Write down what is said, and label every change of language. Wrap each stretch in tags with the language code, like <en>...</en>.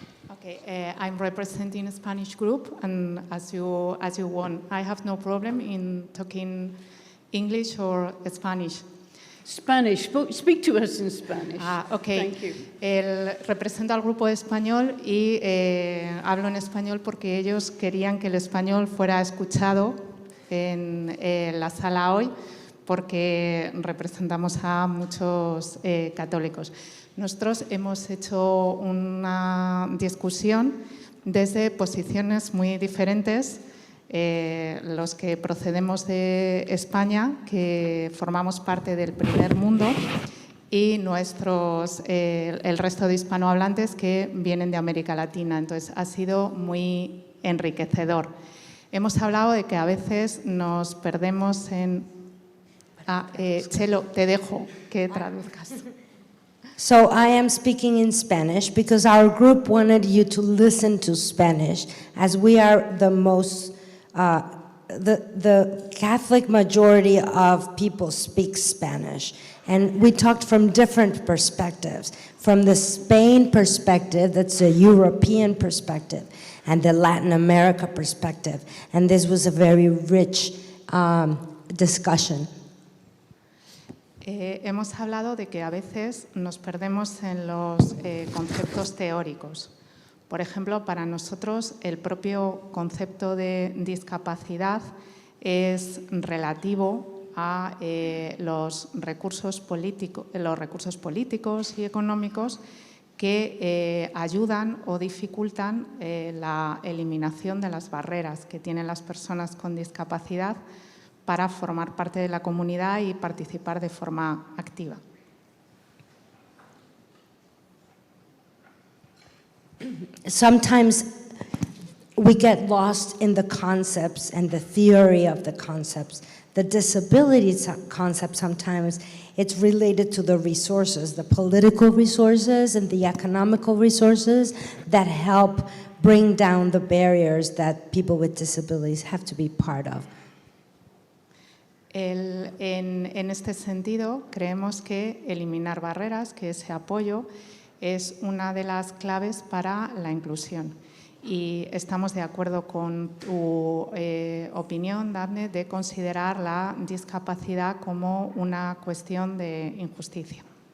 <en>Okay, I'm representing a Spanish group, and as you want, I have no problem in talking English or Spanish. Spanish. Speak to us in Spanish. Okay. Thank you.</en> <es>Represento al grupo español y hablo en español porque ellos querían que el español fuera escuchado en la sala hoy, porque representamos a muchos católicos. Nosotros hemos hecho una discusión desde posiciones muy diferentes, los que procedemos de España, que formamos parte del primer mundo, y el resto de hispanohablantes que vienen de América Latina. Entonces, ha sido muy enriquecedor. Hemos hablado de que a veces nos perdemos en... Chelo, te dejo que traduzcas.</es> <en>So I am speaking in Spanish because our group wanted you to listen to Spanish, as we are the most, the Catholic majority of people speak Spanish. And we talked from different perspectives, from the Spain perspective, that's a European perspective, and the Latin America perspective. And this was a very rich discussion.</en> <es>Hemos hablado de que a veces nos perdemos en los conceptos teóricos. Por ejemplo, para nosotros el propio concepto de discapacidad es relativo a los recursos políticos y económicos que ayudan o dificultan la eliminación de las barreras que tienen las personas con discapacidad para formar parte de la comunidad y participar de forma activa.</es> <en>Sometimes we get lost in the concepts and the theory of the concepts. The disability concept sometimes it's related to the resources, the political resources and the economical resources that help bring down the barriers that people with disabilities have to be part of.</en> <es>En este sentido, creemos que eliminar barreras, que ese apoyo es una de las claves para la inclusión. Y estamos de acuerdo con tu opinión, Daphne, de considerar la discapacidad como una cuestión de injusticia.</es>